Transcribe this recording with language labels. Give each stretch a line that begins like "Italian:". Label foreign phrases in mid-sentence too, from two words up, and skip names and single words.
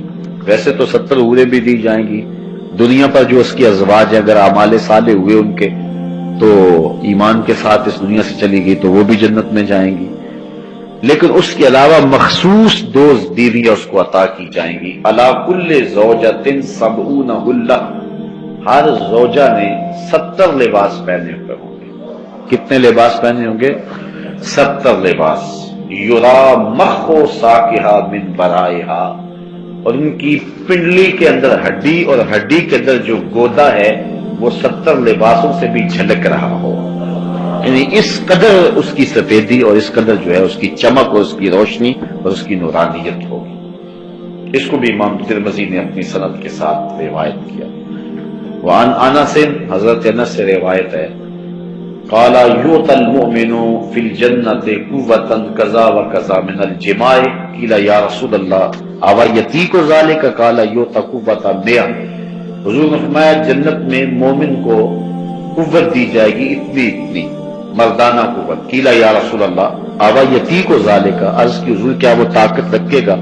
Urdu: ویسے تو 70 حوریں بھی دی جائیں گی دنیا پر جو اس کی ازواج ہیں، اگر اعمال صالح ہوئے ان کے تو ایمان کے ساتھ اس دنیا سے چلی گئی تو وہ بھی جنت میں جائیں گی. لیکن اس کے علاوہ مخصوص 2 بیویاں اس کو عطا کی جائیں گی.
Arabic: علی کل زوجۃ 70 حلہ،
Urdu: ہر زوجہ نے 70 لباس پہنے ہوئے ہوں گے. کتنے لباس پہنے ہوں گے؟ 70 لباس.
Arabic: یرا مخ ساقہا من برائہا،
Urdu: اور ان کی پنڈلی کے اندر ہڈی اور ہڈی کے اندر جو گودا ہے وہ 70 لباسوں سے بھی جھلک رہا ہو. یعنی اس قدر اس کی سفیدی اور اس قدر جو ہے اس کی چمک اور اس کی روشنی اور اس کی نورانیت ہوگی. اس کو بھی امام ترمذی نے اپنی سند کے ساتھ روایت کیا.
Arabic: وعن انس،
Urdu: حضرت انس سے روایت ہے،
Arabic: قال یؤتی المؤمن فی الجنۃ قوۃ کذا وکذا من الجماع، قیل یا رسول اللہ اوا یطیق ذلک، قال یؤتی قوۃ 100.
Urdu: حضور نے فرمایا جنت میں مومن کو قوت دی جائے گی اتنی مردانہ قوت.
Arabic: قیل یا رسول اللہ اوا یطیق ذلک،
Urdu: عرض کی حضور کیا وہ طاقت رکھے گا؟